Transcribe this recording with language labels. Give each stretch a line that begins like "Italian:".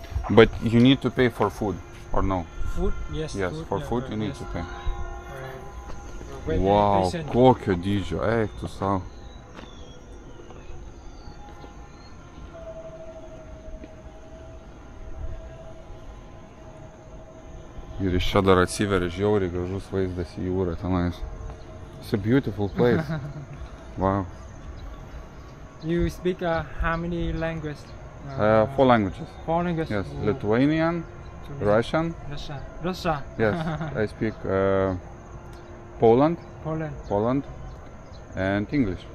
English: But you need to pay for food or no? Food? Yes. Yes, for food you need yes. to pay. Very Wow, patient.
Lithuanian: kokio dydžio, eik tu savo. Ir iš čia dar atsiveria žiauriai gražus vaizdas į jūrą tenais.
English: It's a beautiful place. Wow. You speak how many languages? 4 languages. 4 languages. Yes, Oh, Lithuanian, Russian. Russia. Yes, I speak Poland, Poland. and English.